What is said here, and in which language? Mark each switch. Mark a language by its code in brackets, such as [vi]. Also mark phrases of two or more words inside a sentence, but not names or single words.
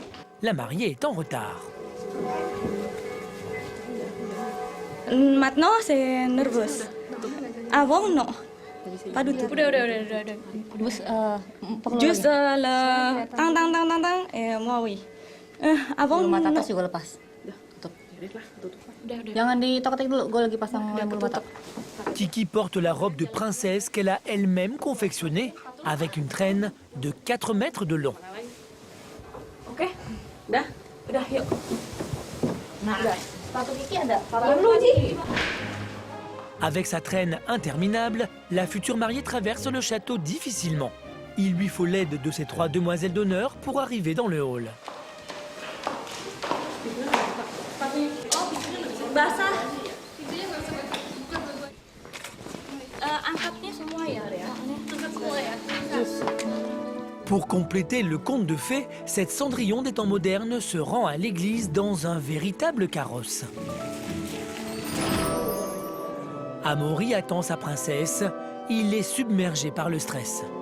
[fr] La mariée est en retard. Maintenant, c'est nerveux. Avant, non. Pas du tout. Udah. Juste le tang, et moi, oui. Avant, non. [id] Mata atas juga lepas. Tutup. Jangan ditoketik dulu, gue lagi pasang bulu mata. [fr] Kiki porte la robe de princesse qu'elle a elle-même confectionnée avec une traîne de 4 mètres de long. [id] Ok, udah yuk. Nah, sepatu Kiki ada. [fr] Avec sa traîne interminable, la future mariée traverse le château difficilement. Il lui faut l'aide de ses 3 demoiselles d'honneur pour arriver dans le hall. [id] Basah. Angkatnya semua ya. [fr] Pour compléter le conte de fées, cette Cendrillon des temps modernes se rend à l'église dans un véritable carrosse. Amaury attend sa princesse. il est submergé par le stress.